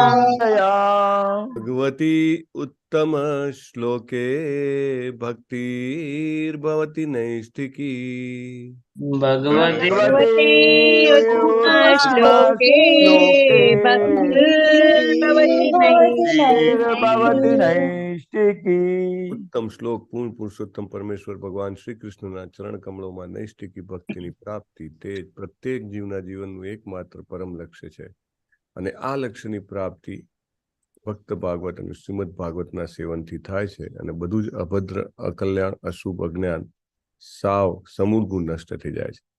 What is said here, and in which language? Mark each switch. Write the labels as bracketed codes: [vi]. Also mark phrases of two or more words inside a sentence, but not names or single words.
[sa] भगवती उत्तम श्लोके भक्तिर्भवति नैष्ठिकी भगवते उत्तमश्लोके भक्तिर्भवति नैष्ठिकी [gu] ઉત્તમ શ્લોક પૂર્ણ પુરુષોત્તમ પરમેશ્વર ભગવાન શ્રી કૃષ્ણના ચરણ કમળોમાં નૈષ્ઠિકી ભક્તિની પ્રાપ્તિ તે જ પ્રત્યેક જીવના જીવનનું એકમાત્ર પરમ લક્ષ્ય છે અને આ લક્ષ્યની પ્રાપ્તિ ભક્ત ભાગવત અને શ્રીમદ ભાગવતના સેવનથી થાય છે અને બધું જ અભદ્ર અકલ્યાણ અશુભ અજ્ઞાન સાવ સમૂળગુણ નષ્ટ થઈ જાય છે.